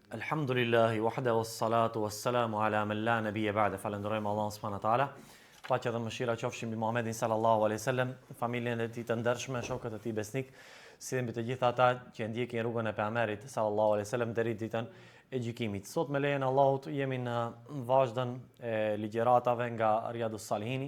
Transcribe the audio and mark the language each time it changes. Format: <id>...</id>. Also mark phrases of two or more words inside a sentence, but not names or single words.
<ar>الحمد لله وحده والصلاة والسلام على من لا نبي بعده.</ar> <sq>Falenderojmë Allahun</sq> <ar>سبحانه وتعالى.</ar> <sq>Paqja dhe mëshira qofshin mbi Muhamedit</sq> <ar>صلى الله عليه وسلم,</ar> <sq>familjen e tij të ndershme, shokët e tij besnik, si dhe mbi të gjithë ata që ndjekin rrugën e pejgamberit</sq> <ar>صلى الله عليه وسلم</ar> <sq>deri ditën e gjykimit. Sot me lejen e Allahut jemi në vazhdën e ligjëratave nga Riyadus Salihin.</sq>